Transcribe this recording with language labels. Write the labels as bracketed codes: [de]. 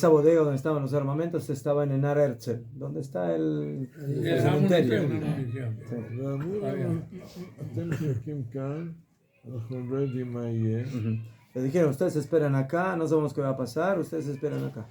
[es] Esa bodega donde estaban los armamentos estaba en Enar Herzl, donde está el cementerio. Sí. [he] ואמרו לנו, אתם מחכים כאן, אנחנו לא יודעים מה יהיה. [es] Les dijeron, ustedes esperan acá, no sabemos qué va a pasar, ustedes esperan acá.